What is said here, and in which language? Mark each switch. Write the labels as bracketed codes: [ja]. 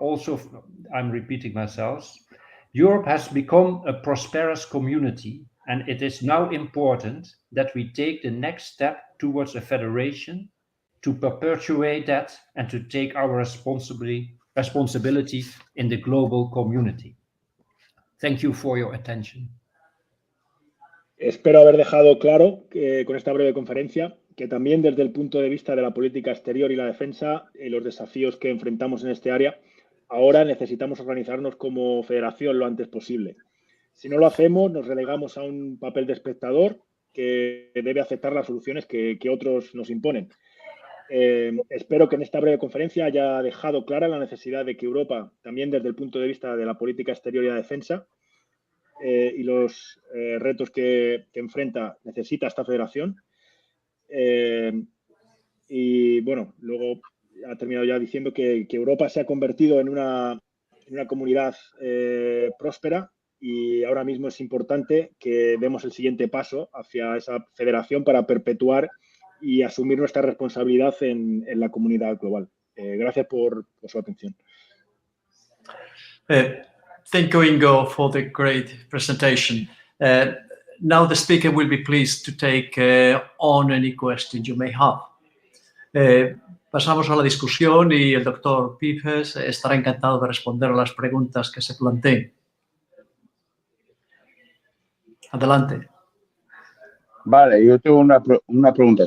[en] Also, I'm repeating myself, Europe has become a prosperous community, and it is now important that we take the next step towards a federation to perpetuate that and to take our responsibility in the global community. Thank you for your attention. [es] Espero haber dejado claro con esta breve conferencia que también desde el punto de vista de la política exterior y la defensa y los desafíos que enfrentamos en este área, ahora necesitamos organizarnos como federación lo antes posible. Si no lo hacemos, nos relegamos a un papel de espectador que debe aceptar las soluciones que otros nos imponen. Espero que en esta breve conferencia haya dejado clara la necesidad de que Europa, también desde el punto de vista de la política exterior y la defensa, y los retos que enfrenta, necesita esta federación. Y bueno, luego ha terminado ya diciendo que Europa se ha convertido en una comunidad próspera, y ahora mismo es importante que demos el siguiente paso hacia esa federación para perpetuar y asumir nuestra responsabilidad en la comunidad global. Gracias por su atención. [en] Thank you, Ingo, for the great presentation. Now the speaker will be pleased to take on any questions you may have. [es] pasamos a la discusión y el doctor Pipes estará encantado de responder a las preguntas que se planteen. Adelante. Vale, yo tengo una pregunta.